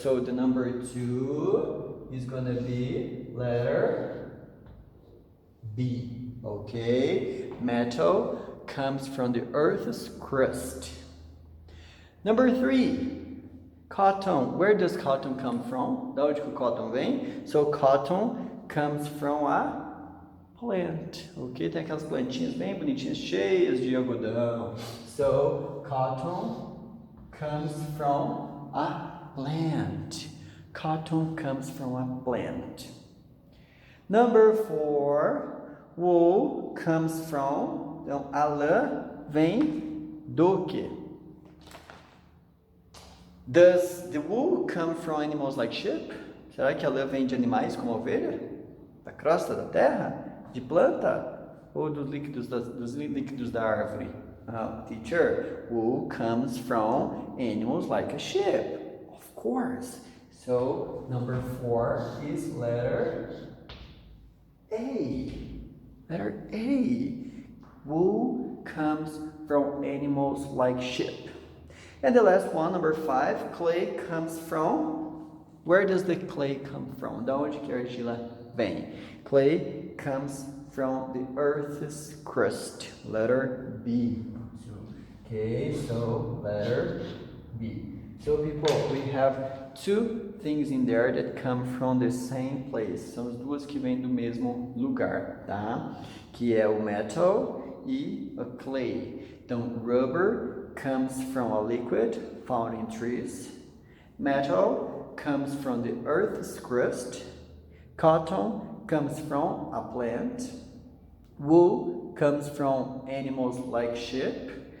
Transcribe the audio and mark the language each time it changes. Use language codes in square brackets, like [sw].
[en] So the number 2 is gonna be letter B, ok? Metal comes from the earth's crust. Number 3, cotton. Where does cotton come from? [pt] Da onde que o cotton vem? [en] So cotton comes from a plant, ok? [pt] Tem aquelas plantinhas bem bonitinhas, cheias de algodão. [en] So, cotton comes from a plant. Cotton comes from a plant. Number 4, wool comes from, [pt] então, a lã vem do quê? [en] Does the wool come from animals like sheep? [pt] Será que a lã vem de animais como a ovelha? Da crosta da terra? De planta ou dos líquidos da árvore? [en] Teacher, wool comes from animals like a sheep. Of course. So, number 4 is letter A. Letter A. Wool comes from animals like sheep. And the last one, number 5, clay comes from... Where does the clay come from? [pt] Da onde que a argila vem? [en] Clay comes from the earth's crust. Letter B. Okay, so letter B. So people, we have 2 things in there that come from the same place. [pt] São as duas que vêm do mesmo lugar, tá? Que é o metal e a clay. [en] Então, rubber comes from a liquid found in trees. Metal comes from the earth's crust. Cotton comes from a plant. Wool comes from animals like sheep.